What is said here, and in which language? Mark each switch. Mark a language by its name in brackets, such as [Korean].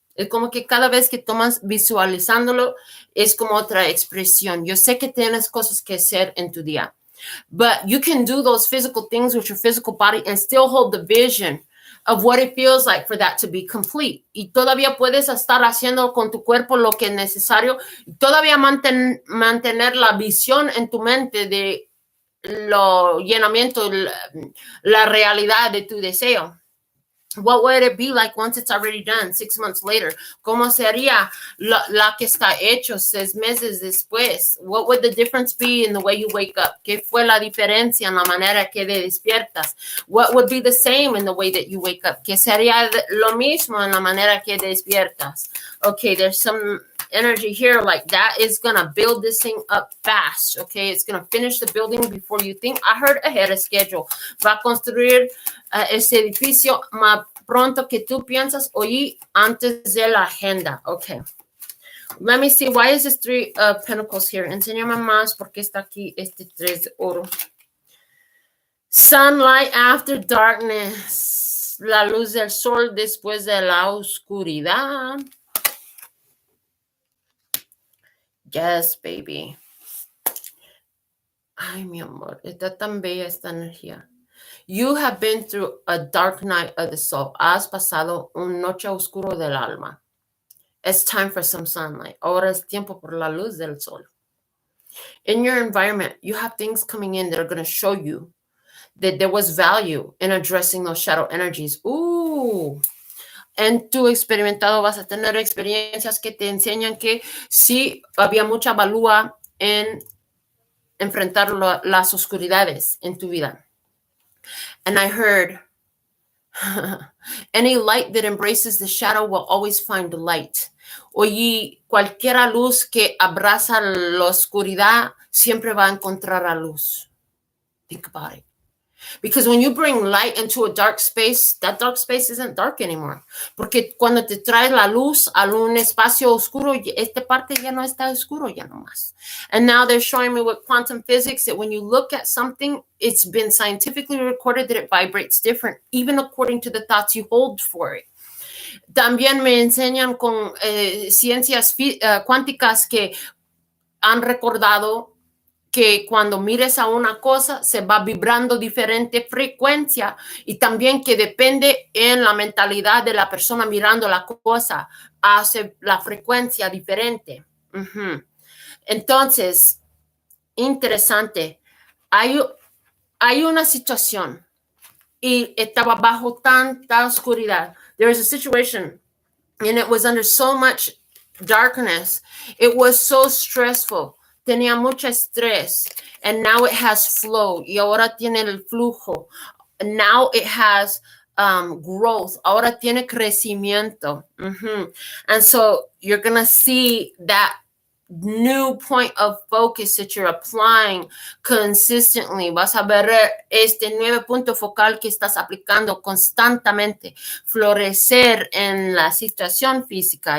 [Spanish] Es como que cada vez que tomas visualizándolo, es como otra expresión. Yo sé que tienes cosas que hacer en tu día, [English] but you can do those physical things with your physical body and still hold the vision of what it feels like for that to be complete. [Spanish] Y todavía puedes estar haciendo con tu cuerpo lo que es necesario. Y todavía mantener la visión en tu mente de lo llenamiento, la realidad de tu deseo. [English] What would it be like once it's already done, 6 months later? [Spanish] ¿Cómo sería la que está hecho 6 meses después? [English] What would the difference be in the way you wake up? [Spanish] ¿Qué fue la diferencia en la manera que te despiertas? [English] What would be the same in the way that you wake up? [Spanish] ¿Qué sería lo mismo en la manera que despiertas? [English] Okay, there's some energy here like that is gonna build this thing up fast. Okay, it's gonna finish the building before you think. I heard ahead of schedule. [Spanish] Va a construir ese edificio más pronto que tú piensas oí antes de la agenda. [English] Okay, let me see, why is this 3 of Pentacles here? [Spanish] Enséñame más porque está aquí este 3 de oro. [English] Sunlight after darkness. [Spanish] La luz del sol después de la oscuridad. [English] Yes, baby. [Spanish] Ay, mi amor, está tan bella esta energía. [English] You have been through a dark night of the soul. [Spanish] Has pasado una noche oscura del alma. [English] It's time for some sunlight. [Spanish] Ahora es tiempo por la luz del sol. [English] In your environment, you have things coming in that are going to show you that there was value in addressing those shadow energies. Ooh. [Spanish] En tu experimentado vas a tener experiencias que te enseñan que sí había mucha valía en enfrentar las oscuridades en tu vida. [English] And I heard, any light that embraces the shadow will always find light. [Spanish] Oye, cualquier luz que abraza la oscuridad siempre va a encontrar la luz. [English] Think about it. Because when you bring light into a dark space, that dark space isn't dark anymore. [Spanish] Porque cuando te traes la luz a un espacio oscuro, esta parte ya no está oscuro ya no más. [English] And now they're showing me with quantum physics that when you look at something, it's been scientifically recorded that it vibrates different, even according to the thoughts you hold for it. [Spanish] También me enseñan con ciencias cuánticas que han recordado que cuando mires a una cosa se va vibrando diferente frecuencia y también que depende en la mentalidad de la persona mirando la cosa, hace la frecuencia diferente. Entonces, interesante. Hay una situación y estaba bajo tanta oscuridad. [English] There was a situation and it was under so much darkness. It was so stressful. [Spanish] Tenía mucho estrés. [English] And now it has flow. [Spanish] Y ahora tiene el flujo. [English] Now it has growth. [Spanish] Ahora tiene crecimiento. [English] And so you're going to see that new point of focus that you're applying consistently. [Spanish] Vas a ver este nuevo punto focal que estás aplicando constantemente florecer en la situación física.